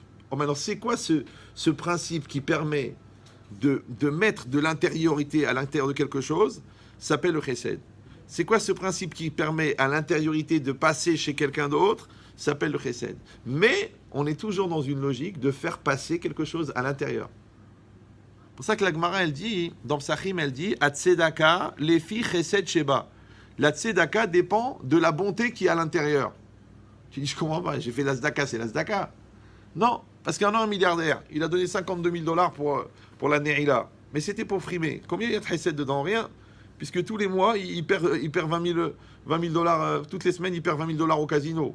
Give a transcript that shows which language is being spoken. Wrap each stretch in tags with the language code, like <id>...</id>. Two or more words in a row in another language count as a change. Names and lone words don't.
<fr>Oh, maintenant, c'est quoi ce principe qui permet de mettre de l'intériorité à l'intérieur de quelque chose? Ça s'appelle le chesed. C'est quoi ce principe qui permet à l'intériorité de passer chez quelqu'un d'autre? Ça s'appelle le chesed. Mais on est toujours dans une logique de faire passer quelque chose à l'intérieur. C'est pour ça que la Gemara, elle dit, dans Psachim, elle dit «</fr> <he>הצדקה לפי חסד שבה ».</he> <fr>La tzedaka dépend de la bonté qui est à l'intérieur. Tu dis, je comprends pas, j'ai fait la tzedaka, c'est la tzedaka. Non, parce qu'il y en a un milliardaire, il a donné 52 000 $ pour la Neila. Mais c'était pour frimer. Combien il y a de chesed dedans? Rien. Puisque tous les mois, il perd 20 000 $, toutes les semaines, il perd 20 000 $ au casino.</fr>